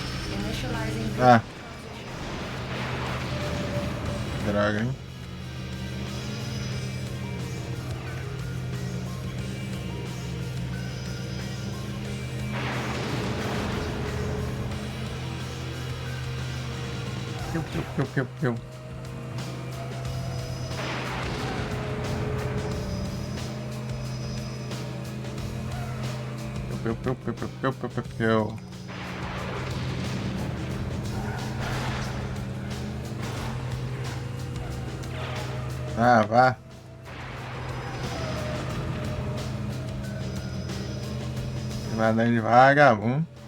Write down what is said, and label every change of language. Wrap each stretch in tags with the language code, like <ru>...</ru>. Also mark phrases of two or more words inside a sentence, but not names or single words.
<en>Initializing Ah, transition.</en> <pt>droga, hein? Piu, piu, piu, piu, piu. Piu, piu, piu, piu, piu, piu, piu, piu. Ah, vá. Vai dar de vagabundo.</pt>